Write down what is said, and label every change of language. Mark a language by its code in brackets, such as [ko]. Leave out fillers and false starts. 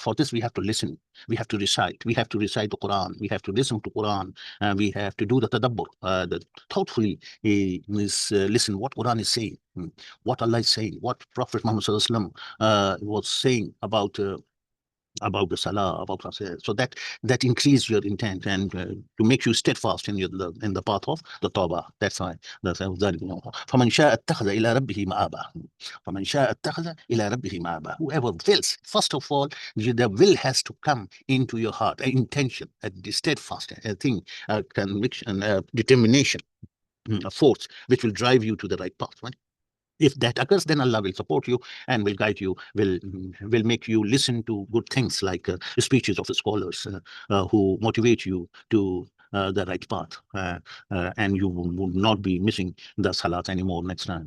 [en] For this, we have to listen, we have to recite the Quran, we have to listen to Quran, we have to do the tadabbur, thoughtfully listen what Quran is saying, what Allah is saying, what Prophet Muhammad Sallallahu Alaihi Wasallam was saying about the salah, about so that increase your intent, and to make you steadfast in the path of the tawbah. That's why [ar] فمن شاء اتخذ إلى ربه مآبا. فمن شاء اتخذ إلى ربه مآبا. [en] Whoever wills, first of all, the will has to come into your heart, an intention, a steadfast, a thing, a conviction, a determination, a force which will drive you to the right path, right? If that occurs, then Allah will support you and will guide you, will make you listen to good things, like speeches of the scholars who motivate you to the right path, and you would not be missing the salat anymore next time.